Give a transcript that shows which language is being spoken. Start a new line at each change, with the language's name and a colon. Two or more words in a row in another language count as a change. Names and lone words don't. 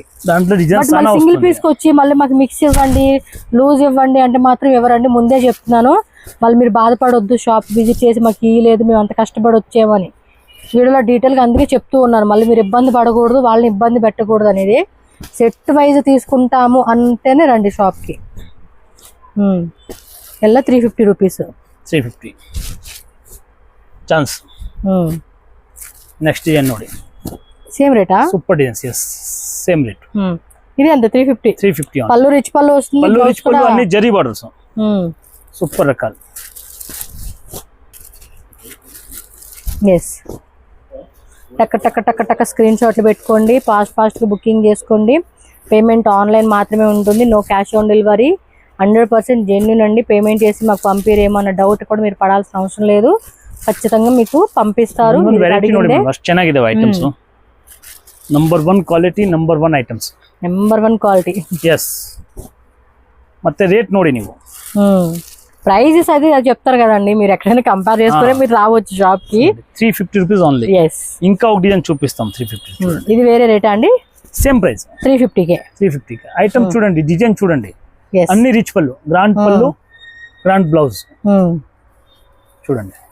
English: single piece
Telugu: కి వచ్చి మళ్ళీ మాకు మిక్స్ ఇవ్వండి, లూజ్ ఇవ్వండి అంటే మాత్రం ఎవరండి, ముందే చెప్తున్నాను. మళ్ళీ మీరు బాధపడొద్దు,
English: shop visit
Telugu: చేసి మాకు ఇవ్వలేదు మేము అంత కష్టపడి వచ్చామని. వీడియోలో డీటెయిల్గా అందుకే చెప్తూ ఉన్నాను. మళ్ళీ మీరు ఇబ్బంది పడకూడదు, వాళ్ళని ఇబ్బంది పెట్టకూడదు అనేది.
English: set wise
Telugu: తీసుకుంటాము అంటేనే రండి షాప్కి.
Kannada: ಎಲ್ಲ 350 ರೂಪೀಸ್. 350 ಚಾನ್ಸ್.
English: next design
Kannada: ನೋಡಿ,
Telugu: సేమ్ రేటా?
English: super designs. yes, same rate.
Telugu: ఇది అంతే 350. పల్లు రిచ్ పల్లు వస్తుంది, పల్లు రిచ్ పల్లు అన్ని
English: zari borders.
Telugu: సూపర్ రకాలు. ఎస్, టక్ టక్ టక్ టక్ స్క్రీన్ షాట్లు పెట్టుకోండి, ఫాస్ట్ గా బుకింగ్ చేసుకోండి.
English: payment online
Telugu: మాత్రమే ఉంటుంది,
English: no cash on delivery.
Telugu: 100% జెన్యూన్ అండి. పేమెంట్ చేసి మాకు పంపిరేమన్న డౌట్ కూడా మీరు పడాల్సిన అవసరం లేదు, ఖచ్చితంగా మీకు పంపిస్తారు.
English: ಚೆನ್ನಾಗಿದೆ ಐಟಮ್ಸ್, number 1 quality, number 1 items, number 1 quality.
Kannada: ಎಸ್. ಮತ್ತೆ ರೇಟ್ ನೋಡಿ ನೀವು,
Telugu: ప్రైజెస్ అది చెప్తారు కదండి, మీరు ఎక్కడైనా కంపేర్ చేసుకుని మీరు రావచ్చు షాప్ కి.
English: 350 rupees only.
Telugu: ఎస్, ఇంకా ఒక డిజైన్ చూపిస్తాం 350. ఇది వేరే రేటా అండి?
English: same price
Telugu: 350 కే. 350 కే. ఐటమ్ చూడండి, డిజైన్ చూడండి, అన్ని రిచ్ పళ్ళు, గ్రాండ్ పళ్ళు,
English: grand blouse
Telugu: చూడండి.